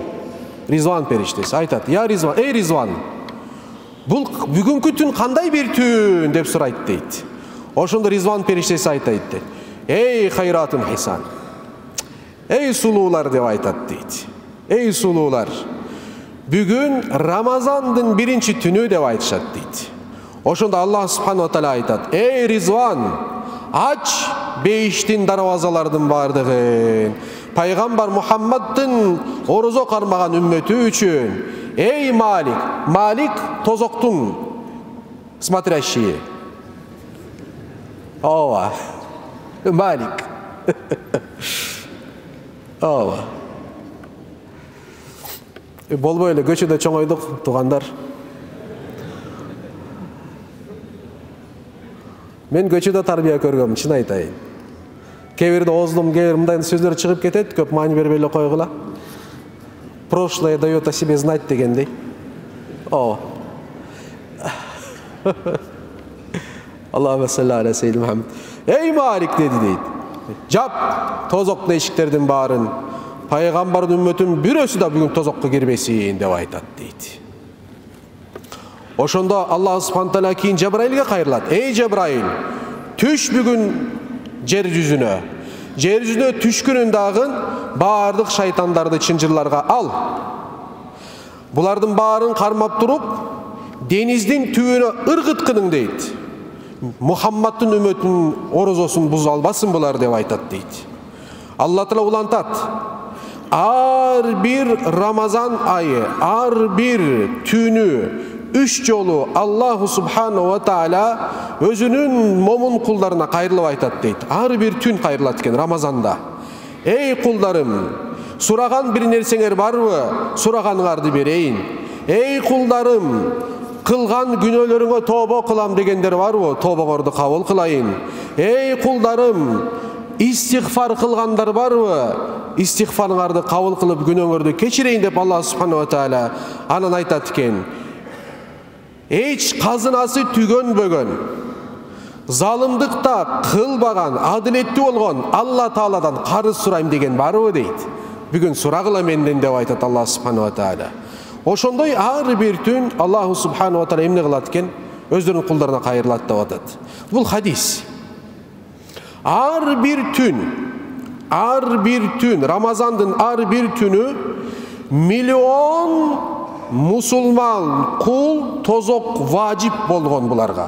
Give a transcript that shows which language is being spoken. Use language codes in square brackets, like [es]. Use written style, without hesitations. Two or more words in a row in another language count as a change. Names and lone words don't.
[ky] Ризван периштеси айтат: "Я Ризван, эй Ризван, бул бүгүнкү түн кандай бир түн?" деп сурайт дейт. Ошондо Ризван периштеси айтат дейт: "Эй [ar] خيرات حسان. [ky] Эй сулуулар" деп айтат дейт. "Эй сулуулар, бүгүн Рамазандын биринчи түнү" деп айтышат дейт. Ошондо [ar] الله سبحانه وتعالى [ky] айтат: "Эй Ризван, ач бейиштин дарбазалардын бардыгын, пайгамбар Мухаммаддын орозо кармаган үммөтү үчүн. Эй Малик, Малик тозоктун смотрящие." Ооба. Малик. Ооба. Болбой эле көчөдө чоңойдук, туугандар. Мен көчөдө тарбия көргөм, чын айтайын. Кээ бирде оозумдан кээ бир мындай сөздөр чыгып кетет, көп маани бербей эле койгула. [ru] Прошлое дает о себе знать [ky] дегендей. О. [ar] اللهم صل على سيدنا محمد. [ky] Эй Малик деди дейт. Жап тозоктун эшиктердин баарын. Пайгамбардын үммөтүн бирөөсү да бүгүн тозокко кирбесин деп айтат дейт. Ошондо [ar] الله سبحانه تعالى [ky] кийин Жабраилге кайрылат. Эй Жабраил, түш бүгүн жер жүзүнө. Жер жүзүнө түшкүнүн дагы баардык шайтандарды чынжырларга ал. Булардын баарын кармап туруп, дениздин түбүнө ыргыткының дейт. Мухаммаддын үммөтүнүн орозосун буза албасын булар деп айтат дейт. Алла таала улантат: ар бир Рамазан айы, ар бир түнү 3 жолу [ar] الله سبحانه وتعالى [ky] өзүнүн момун кулдарына кайрылып айтат дейт. Ар бир түн кайрылат экен Рамазанда. Эй кулдарым, сураган бир нерсеңер барбы? Сураганыңарды берейин. Эй кулдарым, кылган күнөөлөрүңө тобо кылам дегендер барбы? Тобоңорду кабыл кылайын. Эй кулдарым, истигфар кылгандар барбы? Истигфарыңарды кабыл кылып күнөөңөрдү кечирейин деп [ar] الله سبحانه وتعالى [ky] анан айтат экен: эч казынасы түгөнбөгөн, залымдыкта кылбаган, адилеттүү болгон Алла Тааладан карыз сурайм деген барбы дейт. Бүгүн сурагыла менден деп айтат [ar] الله سبحانه وتعالى. [ky] Ошондой ар бир түн [ar] الله سبحانه وتعالى [ky] эмне кылат экен? Өздөрүнүн кулдарына кайрылат деп атат. Бул хадис. Ар бир түн, Рамазандын ар бир түнү миллион мусулман кул тозок важип болгон буларга.